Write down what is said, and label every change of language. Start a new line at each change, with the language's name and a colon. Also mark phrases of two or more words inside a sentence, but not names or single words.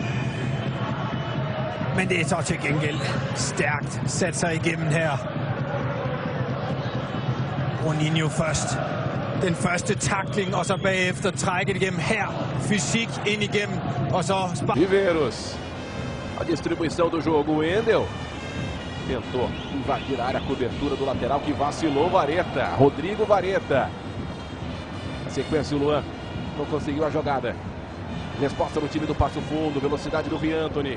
Danish: Men det er så til gengæld stærkt sat sig igennem her. Boninho først. Den første tackling, og så bagefter trækket igennem her. Fysik ind igennem, og så... Riveros.
Portuguese: A distribuição do jogo, Wendel. Tentou invadir a área, a cobertura do lateral que vacilou, Vareta. Rodrigo Vareta. Na sequência, o Luan não conseguiu a jogada. Resposta no time do Passo Fundo, velocidade do Riantoni.